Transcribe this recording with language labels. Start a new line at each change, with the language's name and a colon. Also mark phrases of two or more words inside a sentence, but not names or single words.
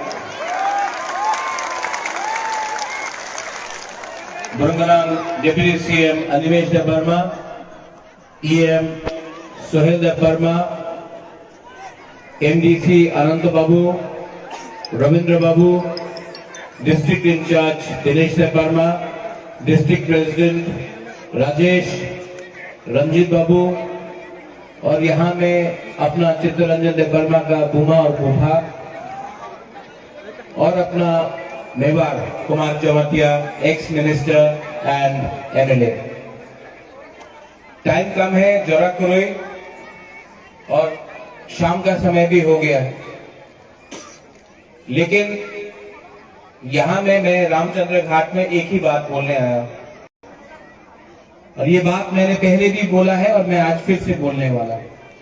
English: Burunganang Deputy CM Animesh Dev Barma, EM Sohel Dev Barma, MDC Anant Babu, Ravindra Babu, District in Charge Dinesh Dev Barma, District President Rajesh, Ranjit Babu,
Hindi: और यहाँ में अपना चित्तरंजन देव वर्मा का बुमा और बुभा और अपना मेवाड़ कुमार चौवतिया
English: ex minister and MLA.
Hindi: टाइम कम है, जरा करोई और शाम का समय भी हो गया है, लेकिन यहाँ में मैं रामचंद्र घाट में एक ही बात बोलने आया और ये बात मैंने पहले भी बोला है और मैं आज फिर से बोलने वाला हूं।